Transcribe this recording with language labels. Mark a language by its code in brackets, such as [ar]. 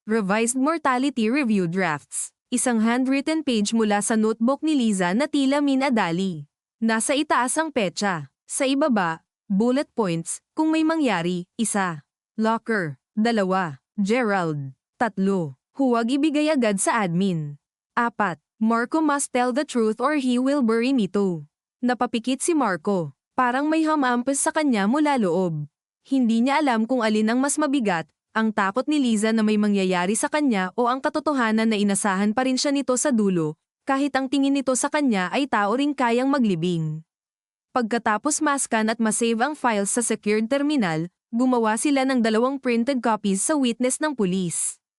[en] Revised mortality review drafts. [tl] Isang handwritten page mula sa notebook ni Liza na tila minadali. Nasa itaas ang petsa. Sa ibaba, bullet points, kung may mangyari, 1. Locker. 2. Gerald. 3. Huwag ibigay agad sa admin. 4. [en] Marco must tell the truth or he will bury me too. [tl] Napapikit si Marco. Parang may hamampas sa kanya mula loob. Hindi niya alam kung alin ang mas mabigat, ang takot ni Liza na may mangyayari sa kanya o ang katotohanan na inasahan pa rin siya nito sa dulo, kahit ang tingin nito sa kanya ay tao ring kayang maglibing. Pagkatapos maskan at masave ang files sa secured terminal, gumawa sila ng 2 printed copies sa witness ng pulis.